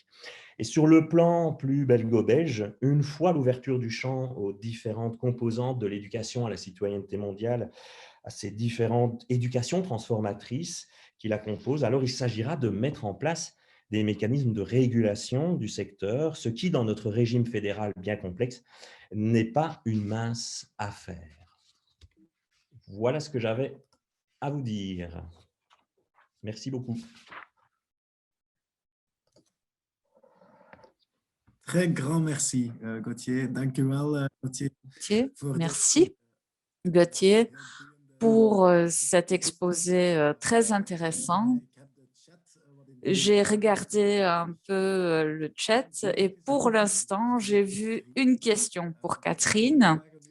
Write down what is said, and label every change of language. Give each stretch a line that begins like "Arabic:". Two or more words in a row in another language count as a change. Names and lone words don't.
French: Et sur le plan plus belgo-belge, une fois l'ouverture du champ aux différentes composantes de l'éducation à la citoyenneté mondiale, à ces différentes éducations transformatrices qui la composent, alors il s'agira de mettre en place des mécanismes de régulation du secteur, ce qui, dans notre régime fédéral bien complexe, n'est pas une mince affaire. Voilà ce que j'avais à vous dire. Merci beaucoup. Très grand merci, Gauthier.
Dutch: Dank u wel, Gauthier.
French: Merci, Gauthier, pour cet exposé très intéressant. J'ai regardé un peu le chat et pour l'instant, j'ai vu une question pour Catherine.